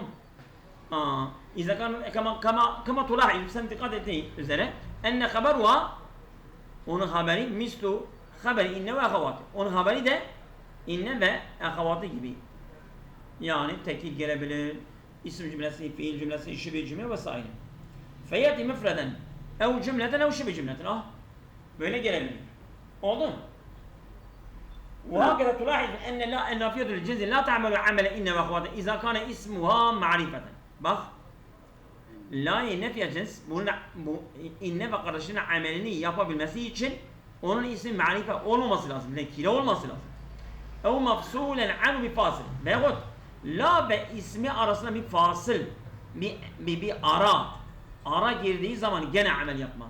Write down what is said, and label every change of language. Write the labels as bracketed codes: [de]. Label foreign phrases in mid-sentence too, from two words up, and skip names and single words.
[ar] إذا كان كما تلاحظ [tr] sen dikkat ettiğin üzere [ar] أن خبرها [tr] onun haberi [ar] مثل خبر إن وأخواتها. [tr] Onun haberi de [ar] إن وأخواتها [tr] gibi. Yani tekil gelebilir. İsim cümlesi, fiil cümlesi, şibhi cümle vs. [ar] فيأتي مفردا أو جملة أو شبه جملة. [tr] Böyle gelebilir. Oldu mu? [ar] وهكذا تلاحظ أن النافية الجنس لا تعمل عمل إن وأخواته إذا كان اسمها معرفة. [tr] Bak, la nefiye cins bu inne ve kardeşinin amelini yapabilmesi için onun ismi marife olmaması lazım. Nekire olması lazım. [ar] أو مفصولا عنها بفاصل. [tr] Veyahut la ve ismi arasında bir fasıl, bir ara girdiği zaman gene amel yapmaz.